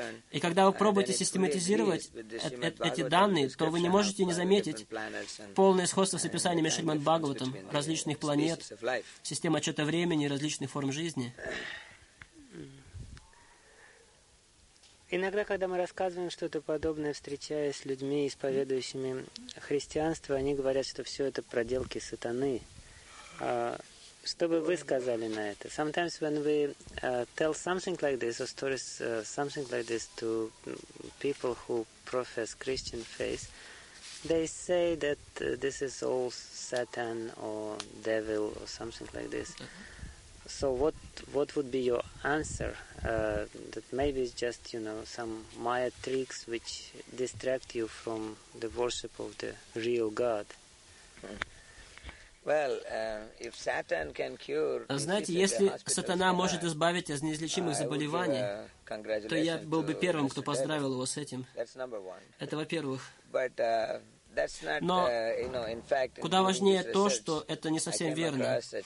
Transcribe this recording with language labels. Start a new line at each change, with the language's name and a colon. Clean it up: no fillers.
Russian: И когда вы пробуете систематизировать эти данные, то вы не можете не заметить полное сходство с описаниями Шримад Бхагаватам различных планет, системы отчета времени и различных форм жизни. Иногда, когда мы рассказываем что-то подобное, встречаясь с людьми, исповедующими христианство, они говорят, что все это проделки сатаны. Что бы вы сказали на это?
English: Sometimes when we tell something like this, or stories something like this to people who profess Christian faith, they say that this is all Satan or devil or something like this. So what would be your answer? That maybe it's just, you know, some Maya tricks which distract you from the worship of the real God. Well, if Satan can cure,
Russian: знаете, если сатана может избавить от неизлечимых заболеваний, то я был бы первым, кто поздравил его с этим.
English: That's number one.
Russian: Это во-первых.
English: But
Russian: Но куда важнее то, что это не совсем верно.